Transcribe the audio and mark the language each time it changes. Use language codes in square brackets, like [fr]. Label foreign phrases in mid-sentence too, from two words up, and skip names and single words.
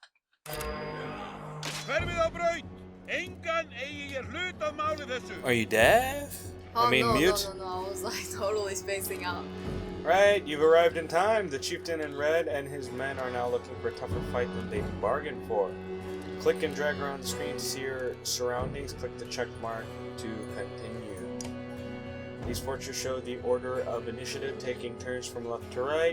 [is] Hverfið á braut! Engan eigi ég hlut að máli þessu! [en] Are you deaf? Oh, I mean, no, mute? no. I was like totally spacing out. Right, you've arrived in time. The chieftain in red and his men are now looking for a tougher fight than they bargained for. Click and drag around the screen to see your surroundings. Click the check mark to continue. These fortresses show the order of initiative, taking turns from left to right.